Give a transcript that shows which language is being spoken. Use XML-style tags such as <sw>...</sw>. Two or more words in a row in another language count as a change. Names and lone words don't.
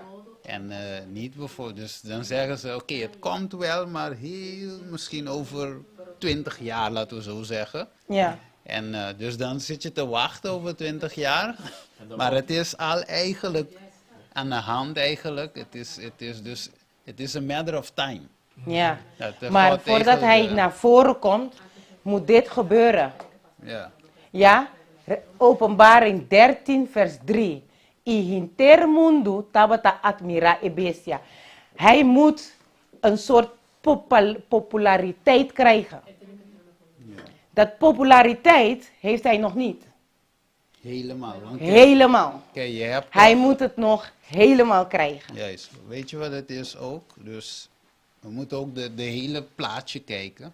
<nl>En niet bijvoorbeeld, dus dan zeggen ze, oké, het komt wel, maar misschien over 20 jaar, laten we zo zeggen. Ja. En dus dan zit je te wachten over 20 jaar, maar het is al eigenlijk aan de hand eigenlijk. Het is</nl> <en>a matter of time.</en> <nl>Ja. Dat Maar God voordat eigenlijk, hij naar voren komt, moet dit gebeuren. Ja, Ja? Openbaring 13 vers 3.</nl> <pap>I hinter mundo tabata admira ebesia.</pap> <nl>Hij moet een soort populariteit krijgen. Dat populariteit heeft hij nog niet. helemaal. Want Helemaal. kijk, je hebt Hij moet het nog helemaal krijgen. juist, weet je wat het is ook? Dus we moeten ook de hele plaatje kijken.</nl>